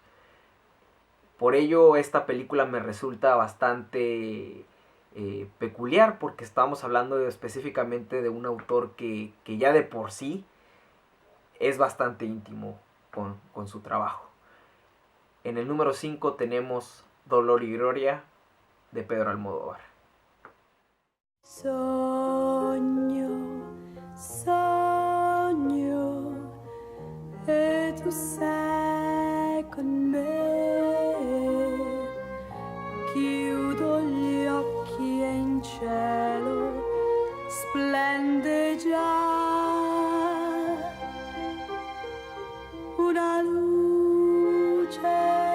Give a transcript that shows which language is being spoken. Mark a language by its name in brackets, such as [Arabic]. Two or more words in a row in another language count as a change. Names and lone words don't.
[Spanish] Por ello esta película me resulta bastante peculiar, porque estamos hablando específicamente de un autor que ya de por sí es bastante íntimo con su trabajo. En el número 5 tenemos Dolor y Gloria de Pedro Almodóvar. [Italian] Sogno, sogno, e tu sei con me. Chiudo gli occhi e in cielo splende già una luce.